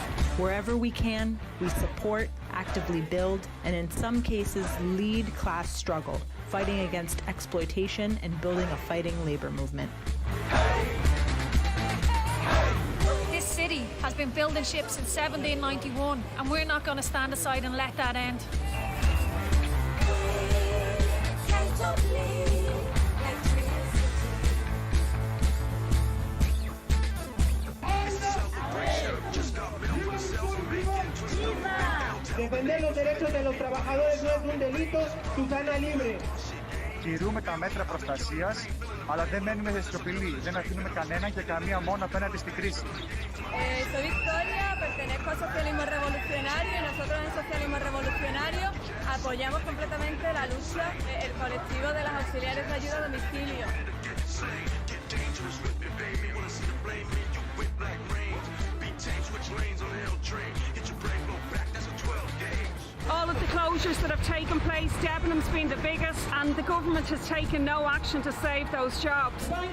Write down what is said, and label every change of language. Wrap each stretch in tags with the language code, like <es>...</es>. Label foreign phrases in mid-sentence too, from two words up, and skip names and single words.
<en>Wherever we can, we support, actively build, and in some cases lead class struggle, fighting against exploitation and building a fighting labor movement. This city has been building ships since 1791, and we're not going to stand aside and let that end.</en> <es>Defender los derechos de los trabajadores no es un delito, Susana libre.</es> <el>Τηρούμε τα μέτρα προστασίας, αλλά δεν μένουμε σε σιωπηλοί. Δεν αφήνουμε κανέναν και καμία μόνο απέναντι στην κρίση.</el> <es>Soy Victoria, pertenezco al socialismo revolucionario y nosotros en socialismo revolucionario apoyamos completamente la lucha del colectivo de las auxiliares de ayuda a domicilio.</es> <en>All of the closures that have taken place, Debenham's been the biggest, and the government has taken no action to save those jobs.</en>